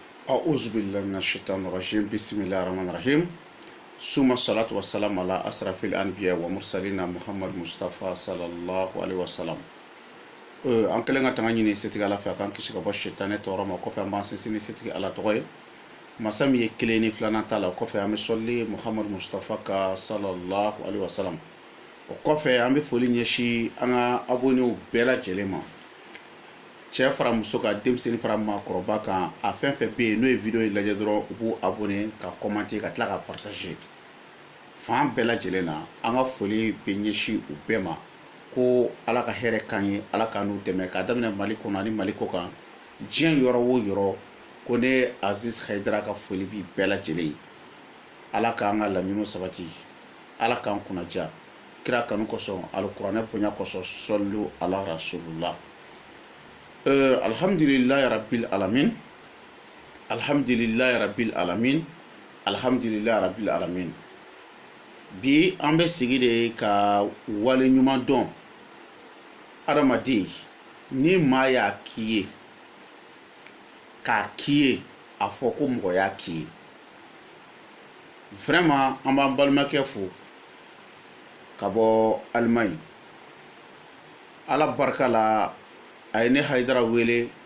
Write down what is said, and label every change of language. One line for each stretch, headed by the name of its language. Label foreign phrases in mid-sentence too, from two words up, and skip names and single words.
Arabic: أعوذ بالله من الشيطان الرجيم بسم الله الرحمن الرحيم ثم الصلاة والسلام على أشرف الأنبياء ومرسلين محمد مصطفى صلى الله عليه وسلم
Bambara: an kelen ka tanga ɲini setigi ala fɛ a kan kisi ka bɔ shetane tɔɔrɔ ma kɔfɛ an b'an sinsin setigi ala tɔgɔ ye masa min ye kelen ni filanan ta la kɔfɛ an bɛ sɔli muhammad mustafa ka
Arabic: صلى الله عليه وسلم
Bambara: o kɔfɛ an bɛ foli ɲɛsin an ka abonnew bɛɛ lajɛlen ma cɛ fara muso ka denmisɛnnin fara maakɔrɔba kan a fɛn fɛn bɛ yen n'o ye video in lajɛ dɔrɔn u b'u abonné ka commenter ka tila ka partager fan bɛɛ lajɛlen na an ka foli bɛ ɲɛsin u bɛɛ ma ko ala ka hɛrɛ kan ye ala ka n'u dɛmɛ ka daminɛ mali kɔnɔ ani mali kɔ kan diɲɛ yɔrɔ o yɔrɔ ko ne Aziz Haidara ka foli bi bɛɛ lajɛlen ye ala k'an ka laɲiniw sabati ala k'an kunnaja kira kanu kosɔn alikuranɛ bonya kosɔn sɔlu
Arabic: على رسول الله الحمد لله رب العالمين الحمد لله رب العالمين الحمد لله رب العالمين
Bambara: bi an bɛ sigi de ka wale ɲuman dɔn adamaden ni maa y'a k'i ye k'a k'i ye a fɔ ko mɔgɔ y'a k'i ye vraiment an b'an balimakɛ fo ka bɔ Alimaɲi ala barika la a ye ne Haidara wele